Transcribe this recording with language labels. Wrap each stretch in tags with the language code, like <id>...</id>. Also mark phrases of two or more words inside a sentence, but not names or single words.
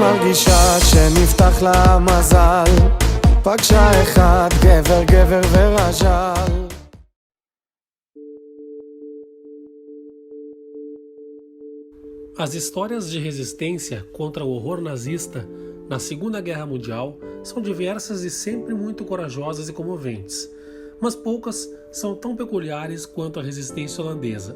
<he>אישה שנפתח לה מזל, פגשה אחד גבר גבר ורז'ל.</he> <pt>As histórias de resistência contra o horror nazista na Segunda Guerra Mundial são diversas e sempre muito corajosas e comoventes, mas poucas são tão peculiares quanto a resistência holandesa.</pt>